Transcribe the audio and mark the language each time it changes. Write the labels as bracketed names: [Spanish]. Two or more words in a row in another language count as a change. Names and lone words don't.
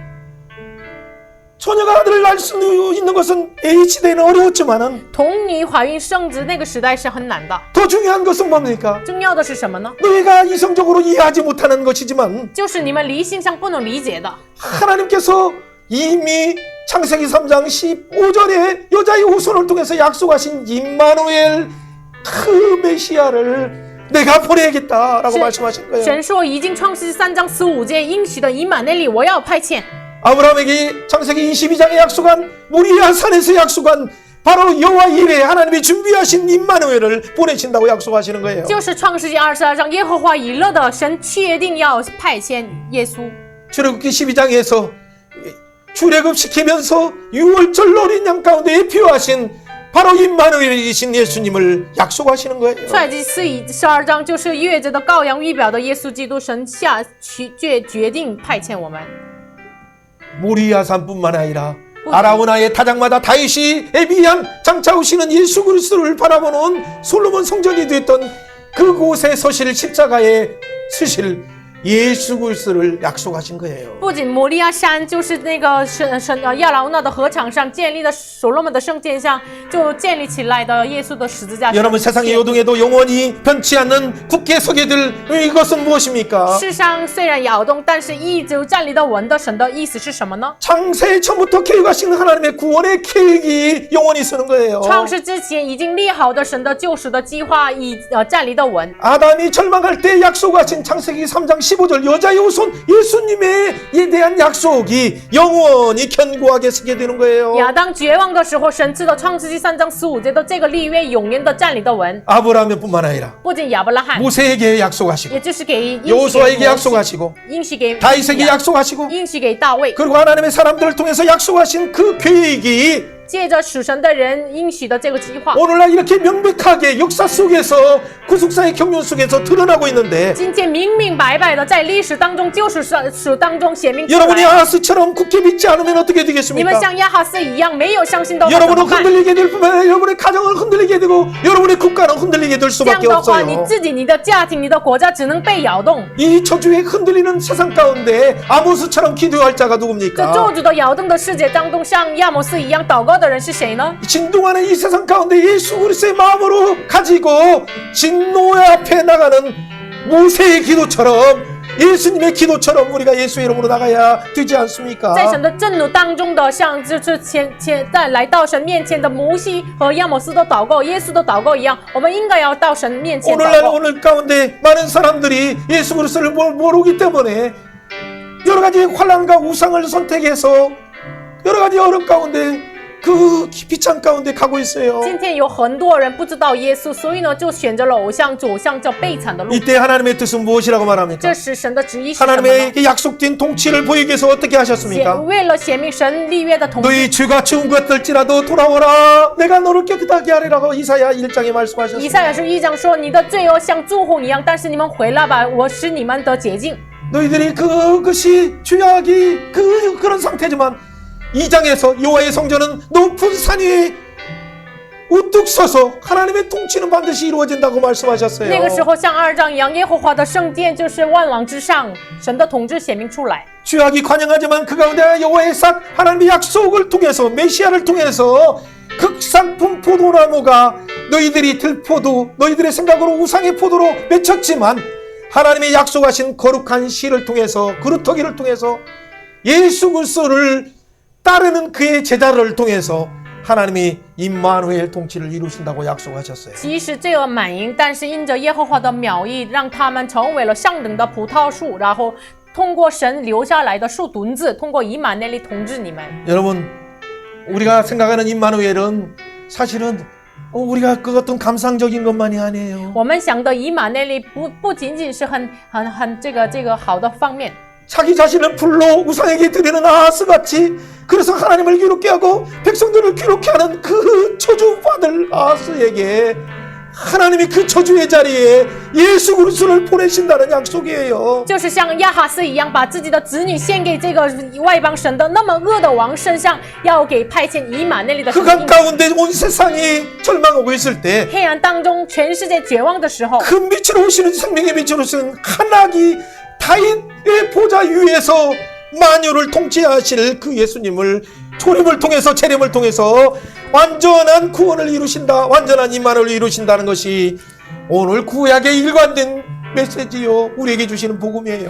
[Korean] 처녀가 아들을 낳을 수 있는 것은 H대는 어려웠지만은 [Chinese] 童女怀孕生殖那个时代是很难的， [Korean] 더 중요한 것은 뭡니까? [Chinese] 重要的是什么呢？ [Korean] 너희가 이성적으로 이해하지 못하는 것이지만 [Chinese] 就是你们理性上不能理解的。 [Korean] 하나님께서 이미 창세기 3장 15절에 여자의 후손을 통해서 약속하신 임마누엘 그 메시아를 내가 보내야겠다라고 [Chinese] 是 [Korean] 말씀하신 거예요. [Chinese] 神说已经创世3章15节应许的以马内利，我要派遣。 [Korean] 아브라함에게 창세기 22장에 약속한 모리아 산에서 약속한 바로 여호와 이레 하나님이 준비하신 임마누엘을 보내신다고 약속하시는 거예요. [Chinese] 就是创世纪22章耶和华以勒的神确定要派遣耶稣。 [Korean] 출애굽기 12장에서 출애굽시키면서 6월절 어린 양 가운데 필요하신 바로 임마누엘이신 예수님을 약속하시는 거예요. [Chinese] 出埃及记12章就是月着的羔羊预表的耶稣基督，神决定派遣我们。 [Korean] 모리아산뿐만 아니라 아라우나의 타작마다 다윗이 에비한 장차오시는 예수 그리스도를 바라보는 솔로몬 성전이 됐던 그곳에 서실 십자가에 서실 예수 그리스도를 약속하신 거예요. [Chinese] 不仅摩利亚山就是那个亚劳那的河场上建立的所罗门的圣殿上就建立起来的耶稣的十字架。 [Korean] 여러분 세상의 요동에도 영원히 변치 않는 굳게 서게 될 이것은 무엇입니까? [Chinese] 世上虽然摇动，但是一直站立的稳的神的意思是什么呢？ [Korean] 창세 처음부터 계획하신 하나님의 구원의 계획이 영원히 서는 거예요. [Chinese] 创世之前已经立好的神的救赎的计划站立的稳。 [Korean] 아담이 절망할 때 약속하신 창세기 3장 15절 여자의 후손 예수님에 대한 약속이 영원히 견고하게 서게 되는 거예요. [Chinese] 亚当绝望的时候，神知道创世纪3章15节的这个立约永远的站立的稳。 [Korean] 아브라함뿐만 아니라 [Chinese] 不仅亚伯拉罕， [Korean] 모세에게 약속하시고 [Chinese] 也就是给 [Korean] 여호수아에게 약속하시고 [Chinese] 应许给 [Korean] 다윗에게 약속하시고 [Chinese] 应许给大卫， [Korean] 그리고 하나님의 사람들을 통해서 약속하신 그 계획이 [Chinese] 借着属神的人应许的这个计划， [Korean] 오늘날 이렇게 명백하게 역사 속에서 구속사의 경륜 속에서 드러나고 있는데 [Chinese] 今天明明白白的在历史当中、救赎史当中显明出 [Korean] 여러분이 [Chinese] 来。 [Korean] 아하스처럼 굳게 믿지 않으면 어떻게 [Chinese] 你们 [Korean] 되겠습니까? [Chinese] 像亚哈斯一样没有相信的话，怎 [Korean] 여러분은 [Chinese] 么办？ [Korean] 흔들리게 될 뿐만 아니라 여러분의 가정을 흔들리게 되고 여러분의 국가는 흔들리게 될 [Chinese] 这样 [Korean] 수밖에 [Chinese] 的话，你 [Korean] 없어요. [Chinese] 自己、你的家庭、你的国家只能被摇动。 [Korean] 이 저주에 흔들리는 세상 가운데 아모스처럼 기도할 자가 [Chinese] 这 [Korean] 누굽니까? [Chinese] 咒诅的摇动的世界当中，像亚摩斯一样祷告的人是谁呢？ [Korean] 진동하는 이 세상 가운데 예수 그리스도의 마음으로 가지고 진노의 앞에 나가는 모세의 기도처럼 예수님의 기도처럼 우리가 예수의 이름으로 나가야 되지 않습니까? [Chinese] 在神的震怒当中的，像就是来到神面前的摩西和亚摩斯的祷告、耶稣的祷告一样，我们应该要到神面前祷 [Korean] 오늘날 [Chinese] 告。 [Korean] 오늘 가운데 많은 사람들이 예수 그리스도를 모르기 때문에 여러 가지 환난과 우상을 선택해서 여러 가지 어려움 가운데 그 비찬 가운데 가고 있어요. [Chinese] 今天有很多人不知道耶稣，所以呢就选择了偶像，走向这悲惨的路。 [Korean] 이때 하나님의 뜻은 무엇이라고 말합니까? [Chinese] 这时神的旨意是什么呢？ [Korean] 하나님의 약속된 통치를 보이기 위해서 어떻게 하셨습니까? [Chinese] 为了显明神立约的统治， [Korean] 너희 죄가 지은 것들지라도 돌아오라 내가 너를 깨끗하게 하리라고 이사야 1장에 [Chinese] 以 [Korean] 말씀하셨습니다. [Chinese] 赛亚书1章说：“你的罪恶像朱红一样，但是你们回来吧，我使你们得洁净。” [Korean] 너희들이 그것이 죄악이 그런 상태지만 2장에서 여호와의 성전은 높은 산 위에 우뚝 서서 하나님의 통치는 반드시 이루어진다고 말씀하셨어요. [Chinese] 那个时候像2章一样，耶和华的圣殿就是万王之上，神的统治显明出来。 [Korean] 죄악이 관영하지만 그 가운데 여호와의 싹 하나님의 약속을 통해서 메시아를 통해서 극상품 포도나무가 너희들이 들포도 너희들의 생각으로 우상의 포도로 맺혔지만 하나님의 약속하신 거룩한 씨를 통해서 그루터기를 통해서 예수 그리스도를 따르는 그의 제자를 통해서 하나님이 임마누엘 통치를 이루신다고 약속하셨어요. [Chinese] 即使罪恶满盈，但是因着耶和华的苗裔，让他们成为了上等的葡萄树，然后通过神留下来的树墩子，通过以马内利统治你们。 [Korean] 여러분, 우리가 생각하는 임마누엘은 사실은 우리가 그 어떤 감상적인 것만이 아니에요. [Chinese] 我们想的以马内利不仅仅是很这个好的方面。 [Korean] 자기 자신을 불로 우상에게 드리는 아하스같이 그래서 하나님을 괴롭게 하고 백성들을 괴롭게 하는 그 저주받을 아하스에게 하나님이 그 저주의 자리에 예수 그리스도를 보내신다는 약속이에요. [Chinese] 就是像亚哈斯一样，把自己的子女献给这个外邦神的那么恶的王身上，要给派遣以马内利的神。 [Korean] 흑암 가운데 온 세상이 절망하고 있을 때 [Chinese] 黑暗当中，全世界绝望的时候， [Korean] 그 빛으로 오시는 생명의 빛으로 오시는 하나님 다윗의 보좌 위에서 만유를 통치하실 그 예수님을 초림을 통해서 재림을 통해서 완전한 구원을 이루신다, 완전한 임마누엘을 이루신다는 것이 오늘 구약의 일관된 메시지요, 우리에게 주시는 복음이에요.